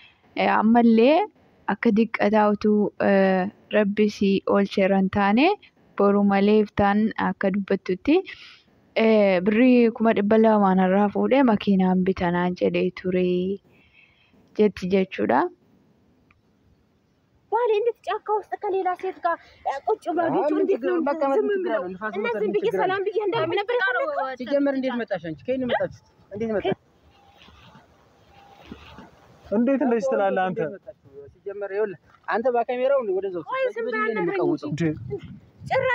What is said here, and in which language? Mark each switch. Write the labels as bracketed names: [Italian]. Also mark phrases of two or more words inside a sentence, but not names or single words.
[Oromo] Ammallee akka diqqataa utuu rabbis oolcheera hin taane boru malee iftaan akka dubbattutti birrii 200 irraa fuudhee makiinaan bitanaa jedhee ture jetti jechuudha. [Amharic] ባሌ እንዴት ጫካ ውስጥ ከሌላ ሴት ጋር ቁጭ ብላችሁ እንዴት ነው እነዚህን ብዬ ሰላም ብዬ እንዳልኩ ነበር ሲጀመር እንዴት መጣሽ አንቺ ከየት መጣችሁት እንዴት መጣሽ እንዴት እንደዚህ ትላለህ አንተ ሲጀመር ይኸውልህ አንተ በካሜራው ወደዛው በዚህ ነው የምቀውጠው ጭራሽ